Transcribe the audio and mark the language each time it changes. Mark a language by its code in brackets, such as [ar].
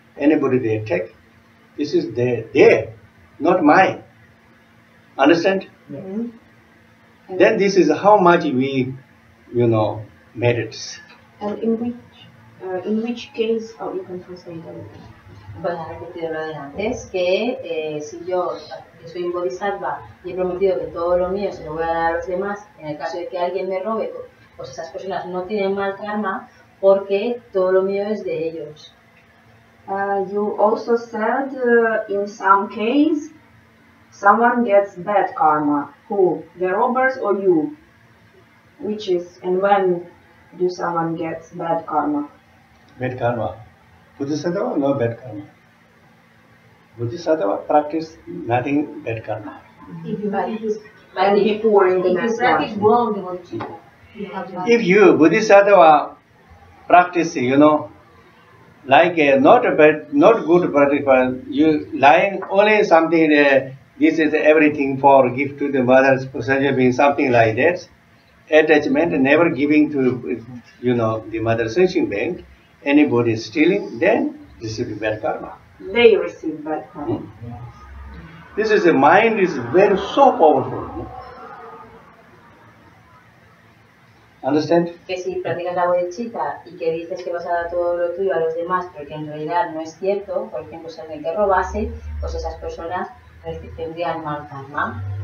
[en] Anybody they take, this is their, not mine. Understand? Mm-hmm. Then this is how much we, you know, merits. And in which case, you can translate everything. [es] Bueno, a repetir lo de antes, que si yo soy un bodhisattva y he prometido que todo lo mío se lo voy a dar a los demás, en el caso de que alguien me robe, pues esas personas no tienen mal karma porque todo lo mío es de ellos. [en] You also said in some case, someone gets bad karma. Who? The robbers or you? Which is, and when do someone gets bad karma? Bad karma. Bodhisattva, no bad karma. Bodhisattva practice nothing bad karma. If you practice, And before in the if you next practice life. wrong the bodhisattva, you have to. If you Bodhisattva practice, you know, like not good practice, you lying only something. This is everything for gift to the mother's sentient being, something like that. Attachment, never giving to, you know, the mother sentient being. Anybody stealing, then receive bad karma. They receive bad karma. This is the mind is very so powerful. Understand? [es] Que si practicas la bodhisattva y que dices que vas a dar todo lo tuyo a los demás, pero que en realidad no es cierto, por ejemplo, si alguien te robase, pues esas personas tendrían mal karma.